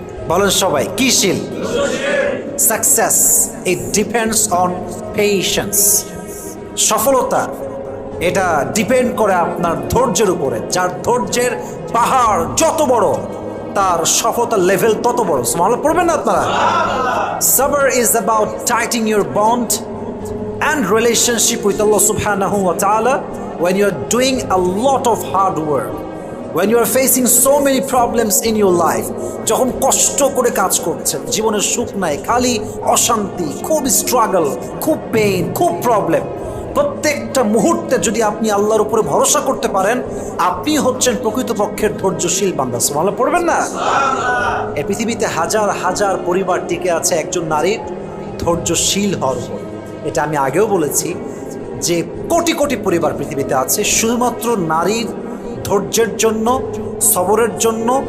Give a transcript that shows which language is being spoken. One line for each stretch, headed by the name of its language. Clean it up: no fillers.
Bangla: বলেন সবাই, কি শীল?
English: Success it depends on patience.
Bangla: সফলতা এটা ডিপেন্ড করে আপনার ধৈর্যের উপরে। যার ধৈর্যের পাহাড় যত বড়, তার সফলতার লেভেল তত বড়। সুবহানাল্লাহ পড়বেন না আপনারা?
English: সাবর is about tightening your bond and relationship with Allah subhanahu wa ta'ala when you are doing a lot of hard work, when you are facing so many problems in your life,
Bangla: যখন কষ্ট করে কাজ করছেন, জীবনের সুখ নাই, খালি অশান্তি, খুব স্ট্রাগল, খুব পেইন, খুব প্রবলেম। প্রত্যেকটা মুহূর্তে যদি আপনি আল্লাহর উপরে ভরসা করতে পারেন, আপনি হচ্ছেন প্রকৃতপক্ষের ধৈর্যশীল বান্দা। সুবহানাল্লাহ পড়বেন না? এই পৃথিবীতে হাজার হাজার পরিবার টিকে আছে একজন নারীর ধৈর্যশীল হওয়ার উপর। এটা আমি আগেও বলেছি যে কোটি কোটি পরিবার পৃথিবীতে আছে শুধুমাত্র নারীর ধৈর্যের জন্য, সবরের জন্য।